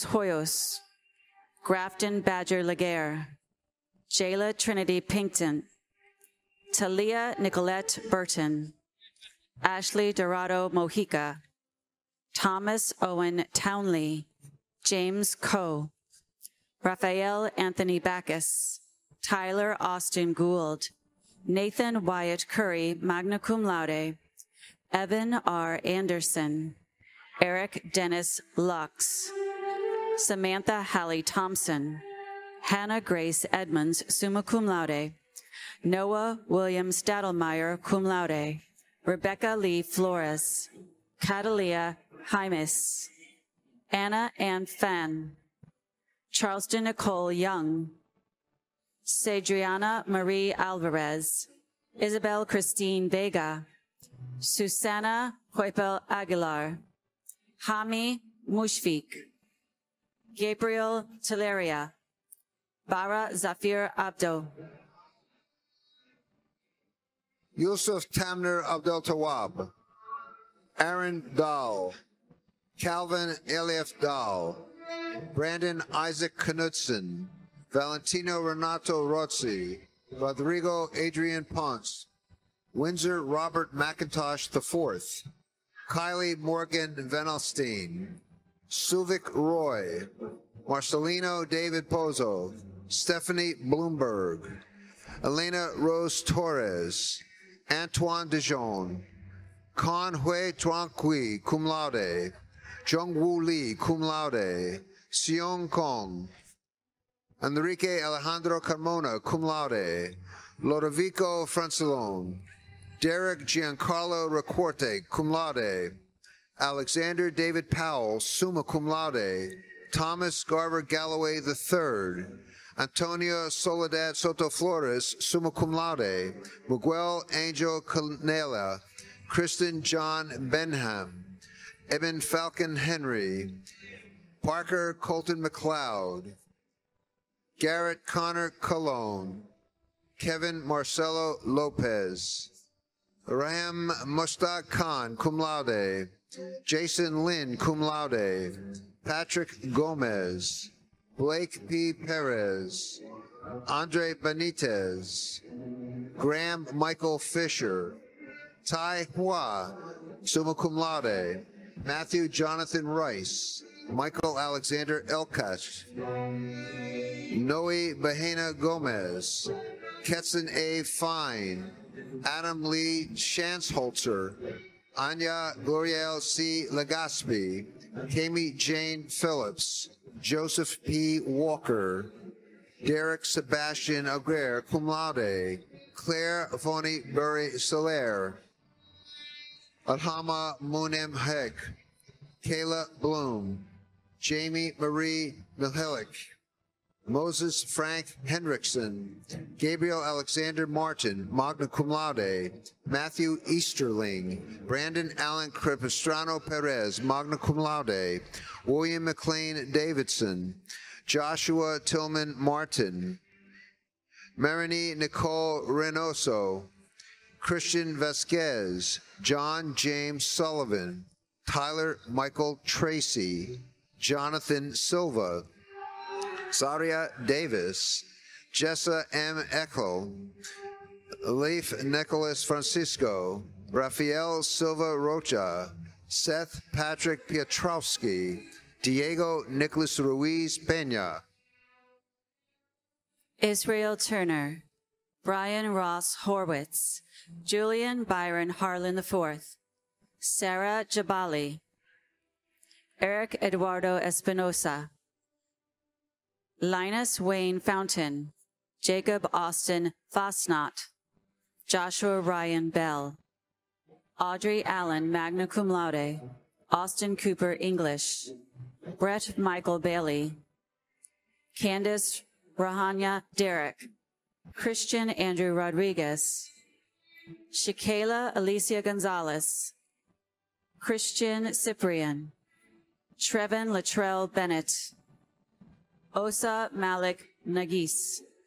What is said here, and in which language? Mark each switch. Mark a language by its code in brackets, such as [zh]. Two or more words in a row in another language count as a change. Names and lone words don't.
[en] Hoyos, Grafton Badger Laguerre, Jayla Trinity Pinkton, Talia Nicolette Burton, Ashley Dorado Mojica, Thomas Owen Townley, James Coe, Raphael Anthony Backus, Tyler Austin Gould, Nathan Wyatt Curry, [la] magna cum laude. [en] Evan R. Anderson, Eric Dennis Lux, Samantha Hallie Thompson, Hannah Grace Edmonds, [la] summa cum laude. [en] Noah William Stadelmeyer, [la] cum laude. [en] Rebecca Lee Flores, Catalia Jaimes, Anna Ann Fan, Charleston Nicole Young, Cedriana Marie Alvarez, Isabel Christine Vega, Susana Huepel Aguilar, Hami Mushfik, Gabriel Teleria, Bara Zafir Abdo, Yusuf Tamner Abdel Tawab, Aaron Dahl, Calvin Eliaf Dahl, Brandon Isaac Knudsen, Valentino Renato Rozzi, Rodrigo Adrian Ponce, Windsor Robert McIntosh IV, Kylie Morgan Venelstein, Suvik Roy, Marcelino David Pozo, Stephanie Bloomberg, Elena Rose Torres, Antoine Dijon, Con Hui Tranqui, [la] cum [en] laude, Jungwoo Lee, [la] cum laude, [en] Seong Kong, Enrique Alejandro Carmona, [la] cum laude, [en] Lodovico Francilone, Derek Giancarlo Recorte, [la] cum laude, [en] Alexander David Powell, [la] summa cum laude, [en] Thomas Garver Galloway III, Antonio Soledad Soto Flores, [la] summa cum laude, [en] Miguel Angel Canela, Kristen John Benham, Eben Falcon Henry, Parker Colton McLeod, Garrett Connor Colon, Kevin Marcelo Lopez, Raham Mustaq Khan, [la] cum laude, [en] Jason Lynn, [la] cum laude, [en] Patrick Gomez, Blake P. Perez, Andre Benitez, Graham Michael Fisher, Tai Hua, [la] summa cum laude, [en] Matthew Jonathan Rice, Michael Alexander Elkach, Noe Bahena Gomez, Ketson A. Fine, Adam Lee Shansholzer, Anya Gloriel C. Legaspi, Kami Jane Phillips, Joseph P. Walker, Derek Sebastian Aguirre, [la] cum laude, [en] Claire Foni Burry Soler, Alhama Munem Hek, Kayla Bloom, Jamie Marie Milhelik, Moses Frank Hendrickson, Gabriel Alexander Martin, [la] magna cum laude, [en] Matthew Easterling, Brandon Allen Capistrano Perez, [la] magna cum laude, [en] William McLean Davidson, Joshua Tillman Martin, Marini Nicole Reynoso, Christian Vasquez, John James Sullivan, Tyler Michael Tracy, Jonathan Silva, Zaria Davis, Jessa M. Eckel, Leif Nicholas Francisco, Rafael Silva Rocha, Seth Patrick Piotrowski, Diego Nicholas Ruiz Peña, Israel Turner, Brian Ross Horwitz, Julian Byron Harlan IV, Sarah Jabali, Eric Eduardo Espinosa, Linus Wayne Fountain, Jacob Austin Fosnot, Joshua Ryan Bell, Audrey Allen [la] magna cum laude, [en] Austin Cooper English, Brett Michael Bailey, Candace Rahanya Derrick, Christian Andrew Rodriguez, Shakayla Alicia Gonzalez, Christian Cyprian, Trevin Latrell Bennett, Osa Malik Nagis,